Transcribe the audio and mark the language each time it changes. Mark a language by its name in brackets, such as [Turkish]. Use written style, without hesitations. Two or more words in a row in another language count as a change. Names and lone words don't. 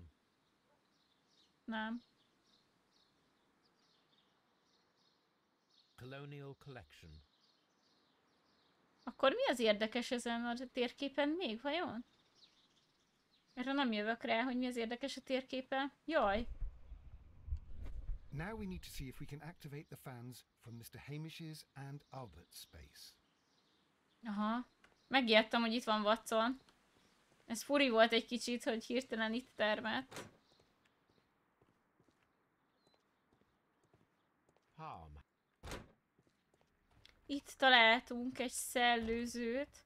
[Hungarian] Nem. [English] Colonial Collection. [Hungarian] Akkor mi az érdekes ezen a térképen még, vajon? Erre nem jövök rá, hogy mi az érdekes a térképen. Jaj! [English] Now we need to see if we can activate the fans from Mr. Hamish's and Albert's space. [Hungarian] Aha. Megijedtem, hogy itt van Watson. Ez furi volt egy kicsit, hogy hirtelen itt termett. Itt találtunk egy szellőzőt.